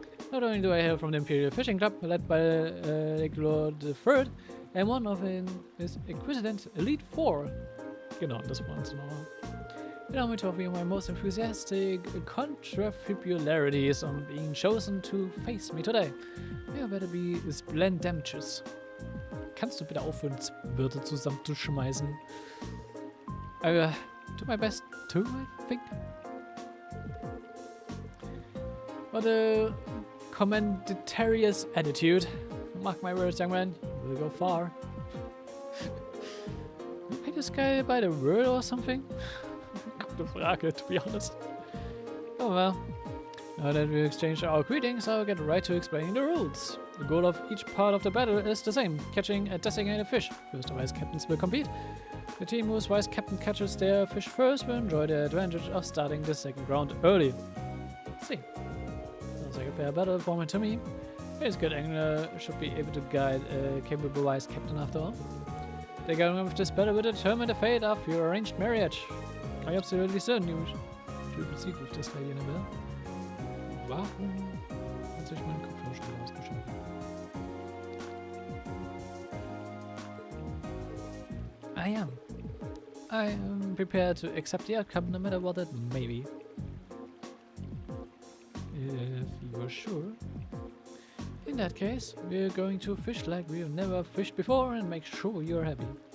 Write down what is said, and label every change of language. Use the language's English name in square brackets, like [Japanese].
[English] Not only do I hail from the Imperial Fishing Club, led by Lake Lord III, and one of his exquisite Elite Four. [German] Genau, das war uns noch. [English] Allow me to offer you my most enthusiastic contrafibularities on being chosen to face me today. You better be splendamtious. [German] Kannst du bitte aufhören, Wörter zusammenzuschmeißen? [English] I do my best too, I think. What a commendarious attitude. Mark my words, young man. We'll go far. Pay this guy by the word or something? [German] Gute Frage, [English] to be honest. Oh well. Now that we exchanged our greetings, I'll get right to explaining the rules. The goal of each part of the battle is the same, catching a designated fish. First, the vice captains will compete. The team whose vice captain catches their fish first will enjoy the advantage of starting the second round early. See. Sounds like a fair battle format to me. This good angler should be able to guide a capable vice captain after all. The outcome of this battle will determine the fate of your arranged marriage. I'm absolutely certain you should proceed with this, Lady Annabelle. [German] Warum hat sich mein Kopfhörer schon ausgeschaltet? [English] I am prepared to accept the outcome no matter what it may be. If you're sure. In that case, we're going to fish like we've never fished before and make sure you're happy.